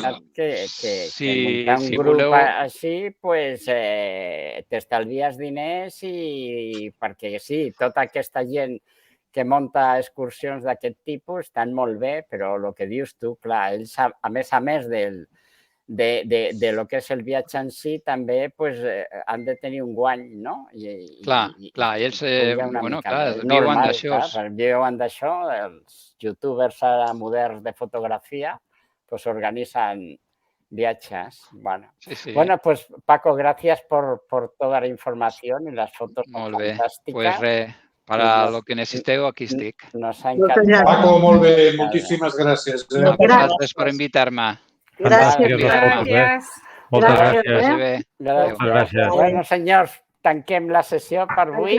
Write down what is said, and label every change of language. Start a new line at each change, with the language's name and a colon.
Catalan: Que muntar un grup així, t'estalvies diners i perquè sí, tota aquesta gent que munta excursions d'aquest tipus estan molt bé, però el que dius tu, clar, ells, a més de lo que és el viatge en si, també han de tenir un guany, no? Clar, ells viuen d'això. Viuen d'això, els youtubers moderns de fotografia organitzen viatges.
Spanish: Bueno, pues Paco, gracias por toda la información y las fotos fantásticas.
Catalan: Pues res.
Spanish: Para lo que
Catalan: necessiteu, aquí estic.
Spanish: Nos ha
Catalan: encantat. Paco, molt bé, moltíssimes gràcies. Gràcies per invitar-me. Gràcies. Bueno, senyors, tanquem la sessió per avui.